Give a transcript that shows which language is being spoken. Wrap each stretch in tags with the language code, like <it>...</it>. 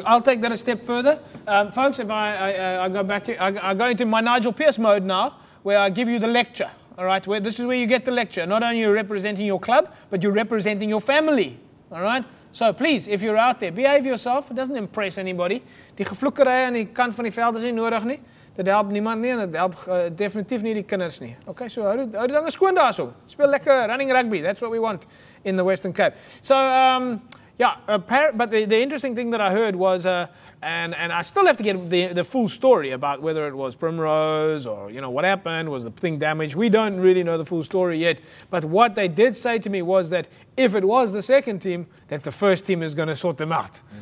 <en>I'll take that a step further. Folks, if I go back to, I go into my Nigel Pearce mode now, where I give you the lecture. All right, this is where you get the lecture. Not only you're representing your club, but you're representing your family. All right? So please, if you're out there, behave yourself. It doesn't impress anybody.</en> <af>Die gevloekery aan die kant van die veld is nie nodig nie. Dit help niemand nie en dit help definitief nie die kinders nie. Okay, so hou die dinge skoon daarso. Speel lekker running rugby.</af> <en>That's what we want in the Western Cape. So but the interesting thing that I heard was, and I still have to get the full story about whether it was Primrose or, you know, what happened, was the thing damaged. We don't really know the full story yet. But what they did say to me was that if it was the second team, that the first team is going to sort them out.</en>